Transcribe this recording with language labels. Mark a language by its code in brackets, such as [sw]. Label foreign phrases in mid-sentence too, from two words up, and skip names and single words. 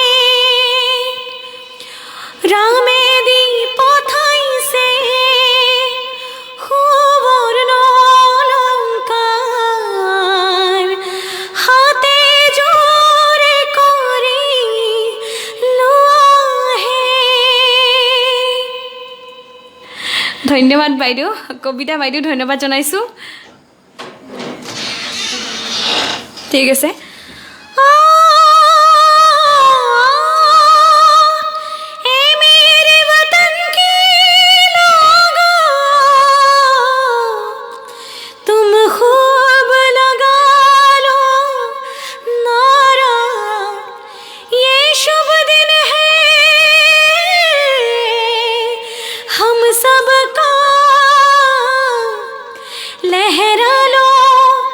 [as] ৰামে দি পঠাইছে সুবৰ্ণ অলংকাৰ হাতে জোৰে কৰি লোৱাহে ধন্যবাদ বাইদেউ কবিতা বাইদেউ ধন্যবাদ জনাইছোঁ ঠিক আছে [hi] ए मेरे वतन के लोगों तुम खूब लगा लो नारा ये शुभ दिन है हम सबका लहरा लो